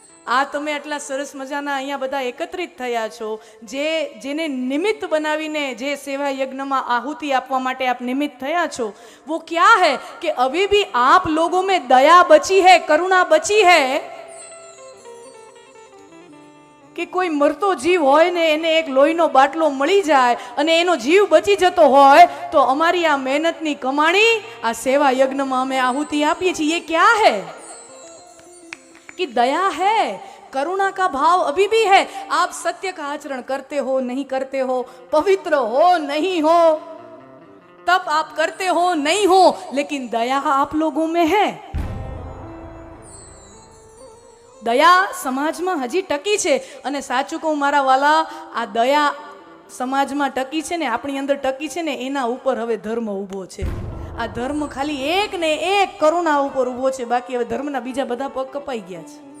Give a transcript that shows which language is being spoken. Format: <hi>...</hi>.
<gu>આ તમે આટલા સરસ મજાના અહીંયા બધા એકત્રિત થયા છો, જેને નિમિત્ત બનાવીને જે સેવા યજ્ઞમાં આहुति આપવા માટે આપ નિમિત્ત થયા છો,</gu> <hi>वो क्या है कि अभी भी आप लोगों में दया बची है, करुणा बची है.</hi> <gu>કે કોઈ મરતો જીવ હોય ને એને એક લોહીનો બાટલો મળી જાય અને એનો જીવ બચી જતો હોય તો અમારી આ મહેનતની કમાણી આ સેવા યજ્ઞમાં અમે આहुति આપીએ છીએ.</gu> <hi>ये क्या है कि दया है, करुणा का भाव अभी भी है. आप सत्य का आचरण करते हो नहीं करते हो, पवित्र हो नहीं हो, तब आप करते हो नहीं हो, लेकिन दया आप लोगों में है.</hi> <gu>દયા સમાજમાં હજી ટકી છે. અને સાચું કહું મારા વાલા, આ દયા સમાજમાં ટકી છે ને, આપણી અંદર ટકી છે ને, એના ઉપર હવે ધર્મ ઊભો છે. આ ધર્મ ખાલી એક ને એક કરુણા ઉપર ઊભો છે, બાકી હવે ધર્મના બીજા બધા પગ કપાઈ ગયા છે.</gu>